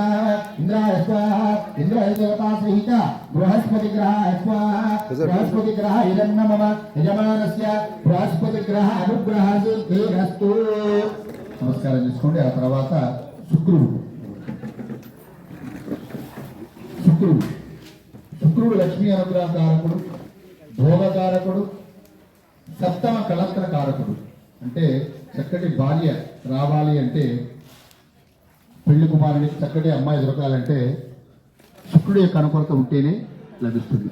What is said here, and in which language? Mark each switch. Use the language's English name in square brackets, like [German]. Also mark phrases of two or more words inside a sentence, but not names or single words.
[Sanskrit] इंद्राय स्वाहा इंद्राय देवता सहित बृहस्पति ग्रह स्वाहा बृहस्पति ग्रह इदन्न मम यजमानस्य बृहस्पति ग्रह अनुग्रह सिद्धिरस्तु [Telugu] నమస్కారం చేసుకోండి ఆ తర్వాత శుక్రుడు లక్ష్మీ అనుగ్రహ కారకుడు భోగకారకుడు సప్తమ కళత్ర కారకుడు అంటే చక్కటి భార్య రావాలి అంటే పెళ్లి కుమారునికి చక్కటి అమ్మాయి దొరకాలంటే శుక్రుడి యొక్క అనుకూలత ఉంటేనే లభిస్తుంది.